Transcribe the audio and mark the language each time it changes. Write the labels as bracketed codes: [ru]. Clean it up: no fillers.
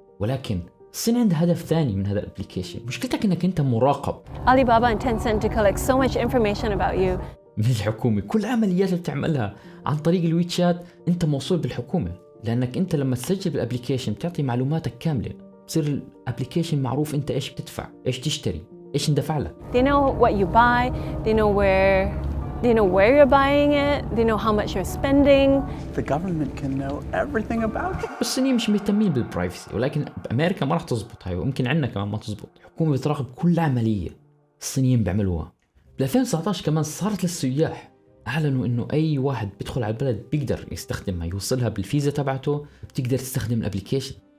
[ar] ولكن الصين عندها هدف ثاني من هذا الابليكيشن، مشكلتك انك انت مراقب. [en] Alibaba and Tencent to collect so much information about you. [ar] من الحكومة، كل عمليات اللي بتعملها عن طريق الويتشات انت موصول بالحكومة، لانك انت لما تسجل بالابليكيشن بتعطي معلوماتك كاملة، بصير الابليكيشن معروف انت ايش بتدفع، ايش تشتري، ايش اندفع لك. [en] They know what you buy, they know where They know where you're buying it. They know how much you're spending. The government can know everything about you. [ar] الصينيين مش مهتمين بالبرايفسي، ولكن بأمريكا ما راح تزبط هاي، ويمكن عندنا كمان ما تزبط. الحكومة بتراقب كل عملية الصينيين بيعملوها. ب 2019 كمان صارت للسياح، أعلنوا إنه أي واحد بيدخل على البلد بيقدر يستخدمها، يوصلها بالفيزا تبعته، بتقدر تستخدم الابليكيشن.